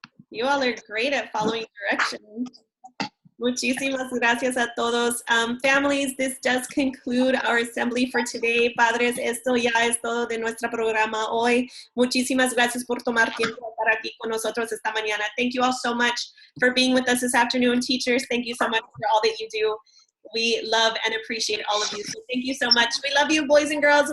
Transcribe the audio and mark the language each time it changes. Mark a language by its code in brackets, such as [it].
[en] You all are great at following directions. [es] Muchísimas gracias a todos. [en] Families, this does conclude our assembly for today. [es] Padres, esto ya es todo de nuestro programa hoy. Muchísimas gracias por tomar tiempo para aquí con nosotros esta mañana. [en] Thank you all so much for being with us this afternoon. Teachers, thank you so much for all that you do. We love and appreciate all of you. So thank you so much. We love you, boys and girls.